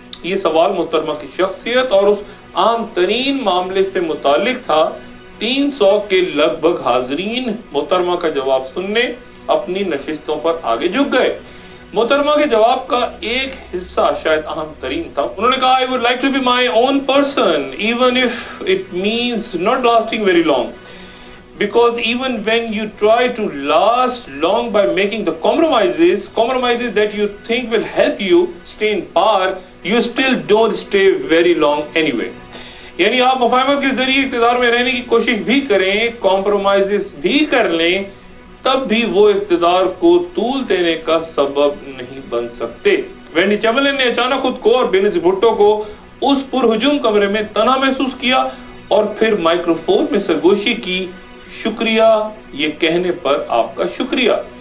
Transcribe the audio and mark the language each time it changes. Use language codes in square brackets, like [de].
[ur] یہ سوال محترمہ کی شخصیت اور اس عام ترین معاملے سے متعلق تھا. 300 کے لگ بھگ حاضرین محترمہ کا جواب سننے اپنی نشستوں پر آگے جھک گئے. محترمہ کے جواب کا ایک حصہ شاید اہم ترین تھا. انہوں نے کہا [en] I would like to be my own person even if it means not lasting very long because even when you try to last long by making the compromises that you think will help you stay in power you still don't stay very long anyway. [ur] یعنی آپ مفاہمت کے ذریعے اقتدار میں رہنے کی کوشش بھی کریں, کمپرومائزز بھی کر لیں, تب بھی وہ اقتدار کو طول دینے کا سبب نہیں بن سکتے. وینڈی چیمبرلین نے اچانک خود کو اور بینظیر بھٹو کو اس پرہجوم کمرے میں تنہا محسوس کیا اور پھر مائکروفون میں سرگوشی کی, شکریہ یہ کہنے پر آپ کا شکریہ.